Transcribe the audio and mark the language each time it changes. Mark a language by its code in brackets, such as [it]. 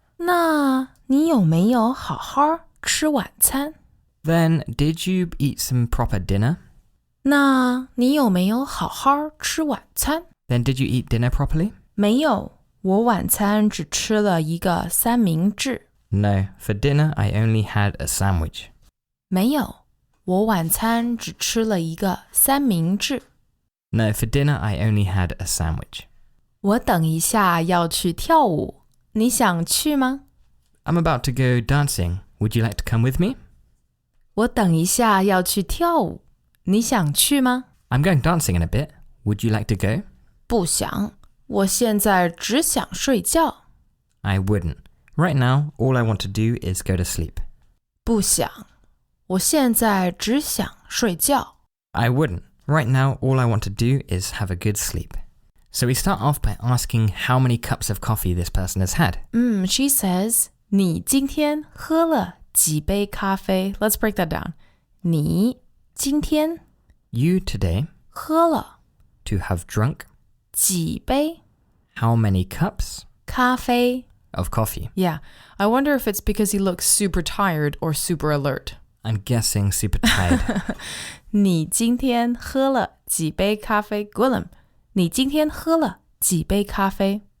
[zh] 那你有没有好好吃晚餐？ [en] Then, did you eat some proper dinner? [zh] 那你有没有好好吃晚餐？ [en] Then, did you eat dinner properly? [zh] 没有，我晚餐只吃了一个三明治。 [en] No, for dinner I only had a sandwich. [zh] 没有，我晚餐只吃了一个三明治。 [en] No, for dinner I only had a sandwich. [zh] 我等一下要去跳舞，你想去吗？ [en] I'm about to go dancing. Would you like to come with me? [zh] 我等一下要去跳舞，你想去吗？ [en] I'm going dancing in a bit. Would you like to go? [zh] 不想，我现在只想睡觉。 [en] I wouldn't. Right now, all I want to do is go to sleep. [zh] 不想，我现在只想睡觉。 [en] I wouldn't. Right now, all I want to do is have a good sleep. So we start off by asking how many cups of coffee this person has had. She says, [zh] 你今天喝了几杯咖啡？ [en] Let's break that down. [zh] 你今天 [en] You today [zh] 喝了 [en] to have drunk [zh] 几杯 [en] how many cups [zh] 咖啡 [en] of coffee? Yeah, I wonder if it's because he looks super tired or super alert. I'm guessing super tired. [zh] 你今天喝了几杯咖啡 Gwilym, 你今天喝了几杯咖啡？